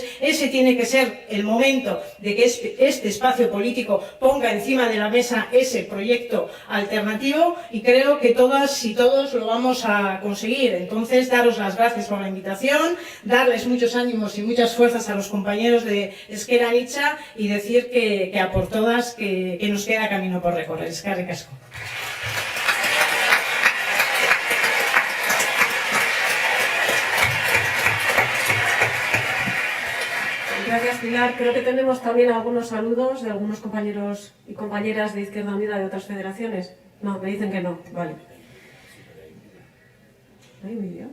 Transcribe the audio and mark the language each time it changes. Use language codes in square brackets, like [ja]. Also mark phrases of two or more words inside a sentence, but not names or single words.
[es] Ese tiene que ser el momento de que este espacio político ponga encima de la mesa ese proyecto alternativo, y creo que todas y todos lo vamos a conseguir. Entonces, daros las gracias por la invitación, darles muchos ánimos y muchas fuerzas a los compañeros de Ezker Anitza, y decir que a por todas que nos queda camino por recorrer. [eu] Eskerrik asko. [es] Gracias, Pilar. Creo que tenemos también algunos saludos de algunos compañeros y compañeras de Izquierda Unida de otras federaciones. No, me dicen que no. Vale. ¿Hay un vídeo?